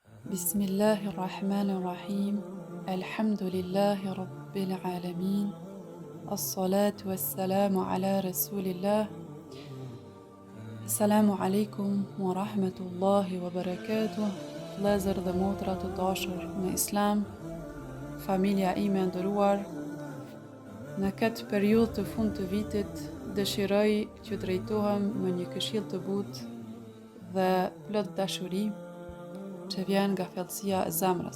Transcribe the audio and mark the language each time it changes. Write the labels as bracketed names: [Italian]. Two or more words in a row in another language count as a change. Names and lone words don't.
[Arabic] بسم الله الرحمن الرحيم. الحمد لله رب العالمين. الصلاة والسلام على رسول الله. السلام عليكم ورحمة الله وبركاته. [Albanian] Vëllezër dhe motra të dashur në Islam, familja ime e nderuar, në këtë periudhë të fund të vitit dëshiroj që drejtohem me një këshill të butë dhe plot dashuri që vjen nga thellësia e zemrës.